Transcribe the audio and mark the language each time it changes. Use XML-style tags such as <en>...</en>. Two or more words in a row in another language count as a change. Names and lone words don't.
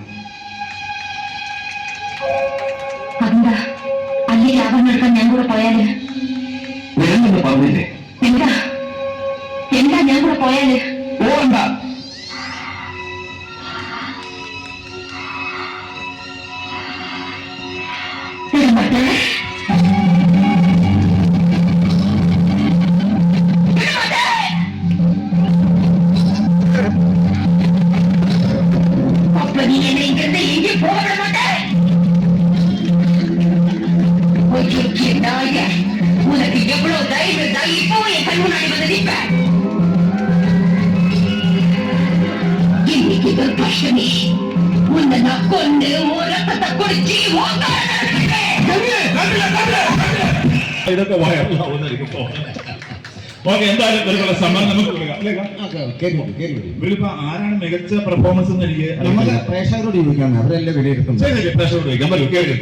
<ml>അതെന്താ അല്ലിക്ക് ആഭരണം എടുക്കാൻ ഞാൻ കൂടെ പോയാല്? വേണ്ടെന്ന് പറഞ്ഞില്ലേ? എന്താ എന്താ ഞാൻ കൂടെ പോയാല്? പോകണ്ട. വിടമാട്ടേ?</ml> <ta>அப்ப நீ என்னை இங்கிருந்து எங்கே போக விட மாட்டே? பொய்யொற்று நாயே, உனக்கு எவ்வளவு தைரியம் இருந்தா இப்போ என் கண் முன்னாடி வந்து நிற்ப? இன்னைக்கு துர்காஷ்டமி, உன்னை நான் கொண்டு உன் ரத்தத்தை குடிச்சு</ta> <ml>ഇതൊക്കെ വയറിലാവുന്നതായിരിക്കും. ഓക്കെ, എന്തായാലും ഇവർക്കുള്ള സമ്മാനം നമുക്ക് കൊടുക്കാം. അല്ലേ ഗംഗ? ഇവരിപ്പോ ആരാണ് മികച്ച പെർഫോമൻസ് എന്ന് എനിക്ക് നമുക്ക് പ്രേക്ഷകരോട് ചോദിക്കാം, അവരല്ലേ വിലയിരുത്തുന്നത്. ശരി, പ്രേക്ഷകരോട് ചോദിക്കാം. വരൂ, കേൾക്കൂ.</ml>